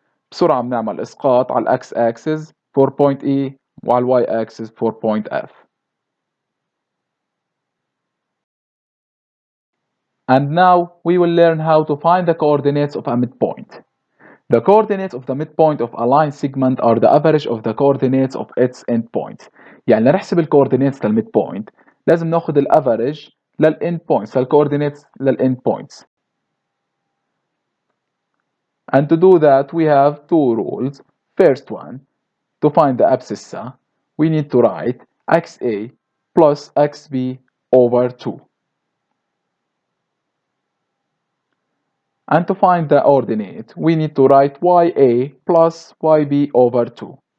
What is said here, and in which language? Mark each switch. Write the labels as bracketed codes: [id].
[ar] بسرعة بنعمل إسقاط على الأكس [en] axis for point E [ar] وعلى الواي [en] axis for point F. And now we will learn how to find the coordinates of a midpoint. The coordinates of the midpoint of a line segment are the average of the coordinates of its endpoints. [ar] يعني لنحسب الكوردينيتس للميدبوينت لازم ناخد الافريج للإند بوينتس للكوردينيتس للإند بوينتس. [en] And to do that we have two rules. First one, to find the abscissa, we need to write xa plus xb over 2. And to find the ordinate, we need to write ya plus yb over 2.